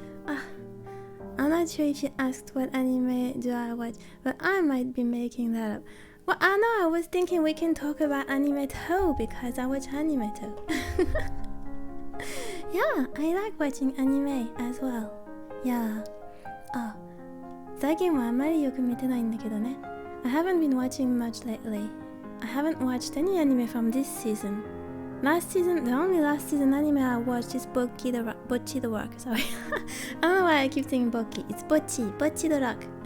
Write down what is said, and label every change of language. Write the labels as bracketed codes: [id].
[en] I'm not sure if you asked what anime do I watch, but I might be making that up. Well, I know. I was thinking we can talk about anime too because I watch anime too. Yeah, I like watching anime as well. Yeah. [ja] 最近はあまりよく見てないんだけどね. [en] I haven't been watching much lately. I haven't watched any anime from this season. Last season, the only last season anime I watched is Bocchi the Rock. Sorry. I don't know why I keep saying Bocchi. It's Bocchi the Rock.